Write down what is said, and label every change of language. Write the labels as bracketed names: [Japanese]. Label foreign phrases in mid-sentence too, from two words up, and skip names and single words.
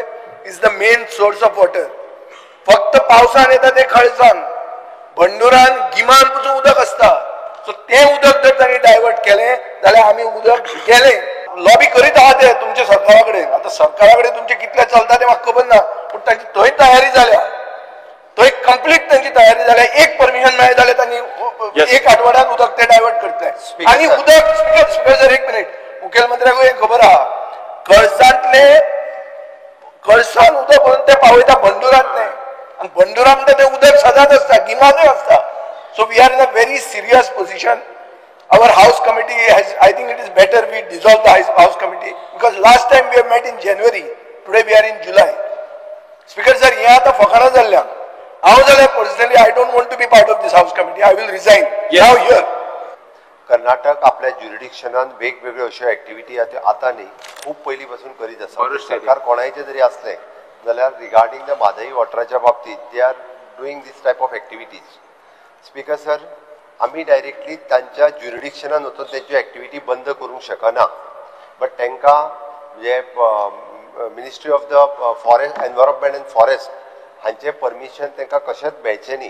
[English] is the main source of water [Konkani] फक्त पावसान येता ते खळसान बंडुरान गिमान पसून उदक आसता सो ते उदक जर तांणी डायवर्ट केलें जाल्यार आमी उदक गेलें लॉबी करीत आहा ते तुमच्या सरकारा कडेन आतां सरकारा कडेन तुमचें कितलें चलता तें म्हाका खबर ना पूण तांची थंय तयारी जाल्या थंय कंप्लीट तांची तयारी जाल्या एक परमिशन मेळ्ळें जाल्यार तांणी एक आठवड्यान उदक ते डायवर्ट करतले आनी उदक [English] speaker sir [Konkani] एक मिनीट मुखेलमंत्र्याकूय हें खबर आहा कळसान उदक म्हणून ते पावयता बंडुरांत न्ही आनी बंडुरा म्हणटा तें उदक सदांच आसता गिमानूय आसता [English] so we are in a very serious position our house committee has I think it is better we dissolve the house committee because last time we have met in January today we are in July speaker sir [Konkani] हे आता फकाणा जाल्ल्या हांव जाल्यार [English] पर्सनली I don't want to be part of this house committee I will resign now here [Konkani] कर्नाटक आपल्या ज्युरिडिक्शनान वेगवेगळ्यो अश्यो एक्टिविटी आता न्ही खूब पयलीं पासून करीत आसा सरकार कोणायचे जरी असले जाल्यार [English] regarding the [Konkani] म्हादई वॉटराच्या बाबतीत [English] they are doing this type of activities speaker sir [Konkani] आम्ही डायरेक्टली तांच्या ज्युरिडिक्शनान वचून त्यांची एक्टिविटी बंद करूंक शकना बट तांकां जे [English] Ministry of the Forest Environment and Forest [Konkani] हांचे परमिशन तांकां कशेंच मेळचें न्ही